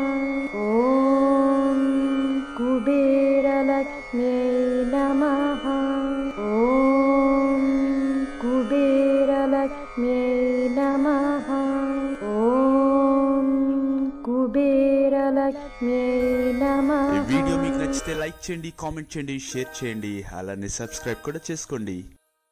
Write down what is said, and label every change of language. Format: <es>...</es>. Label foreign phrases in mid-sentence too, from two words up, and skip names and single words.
<sa>ॐ कुबेरलक्ष्म्यै नमः। ॐ कुबेरलक्ष्म्यै नमः। ॐ कुबेरलक्ष्म्यै नमः।</sa> <te>ఈ వీడియో మీకు నచ్చితే లైక్ చేయండి, కామెంట్ చేయండి, షేర్ చేయండి, అలానే సబ్స్క్రైబ్ కూడా చేసుకోండి.</te>